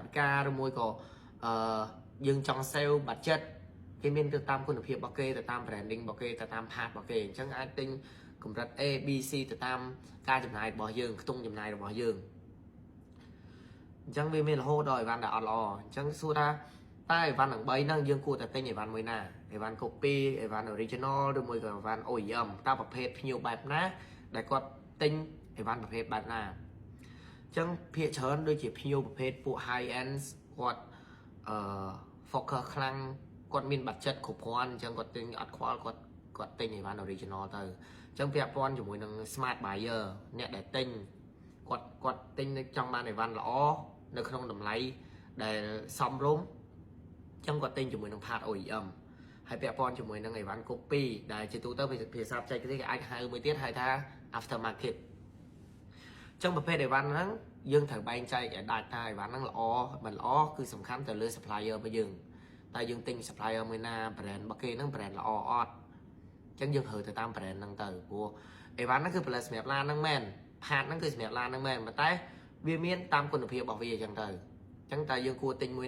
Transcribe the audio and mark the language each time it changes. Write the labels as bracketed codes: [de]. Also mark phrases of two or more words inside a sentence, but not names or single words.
[km] វិកាឬមួយក៏យើងចង់ [en] save budget [km] គេមានទៅតាមគុណភាពរបស់គេទៅតាម branding របស់គេទៅតាម part របស់គេអញ្ចឹងអាចទិញកម្រិត A B C ទៅតាមការចំណាយរបស់យើងខ្ទង់ចំណាយរបស់យើងអញ្ចឹងវាមានរហូតដល់អីវ៉ាន់ដែលអត់ល្អអញ្ចឹងសួរថាតែអីវ៉ាន់ទាំង3ហ្នឹងយើងគួរតែទិញអីវ៉ាន់មួយណាអីវ៉ាន់ copy អីវ៉ាន់ original ឬមួយក៏អីវ៉ាន់ OEM តើប្រភេទភ្ញៀវបែបណាដែលគាត់ទិញអីវ៉ាន់ប្រភេទបែបណាអ ចឹងភាគច្រើនដូចជាភ្ញៀវប្រភេទពួក [en] high end [km] គាត់focus ខ្លាំងគាត់មានបាត់ចិត្តគ្រប់គ្រាន់អញ្ចឹងគាត់ទិញអត់ខ្វល់គាត់ទិញអីវ៉ាន់ original ទៅអញ្ចឹងពាក់ព័ន្ធជាមួយនឹង [en] smart buyer [km] អ្នកដែលទិញគាត់ទិញចង់បានអីវ៉ាន់ល្អនៅក្នុងតម្លៃដែលសមរម្យអញ្ចឹងគាត់ទិញជាមួយនឹង [en] part OEM [km] ហើយពាក់ព័ន្ធ ជាមួយនឹងអីវ៉ាន់ copy ដែលជាទូទៅភាសាបច្ចេកទេសគេអាចហៅមួយទៀតហៅថា [en] after market [km] ចឹងប្រភេទអីវ៉ាន់ហ្នឹងយើងត្រូវបែងចែកឲ្យដាច់ថាអីវ៉ាន់ហ្នឹងល្អមិនល្អគឺសំខាន់ទៅលើ supplier របស់យើងតែយើងទិញ supplier មួយណា brand របស់គេហ្នឹង brand ល្អ អត់ចឹងយើងត្រូវទៅតាម brand ហ្នឹងទៅព្រោះអីវ៉ាន់ហ្នឹងគឺផលិតសម្រាប់ឡានហ្នឹងមែន part ហ្នឹងគឺសម្រាប់ឡានហ្នឹងមែនប៉ុន្តែវាមានតាមគុណភាពរបស់វាចឹងទៅចឹងតែយើងគួរទិញមួយ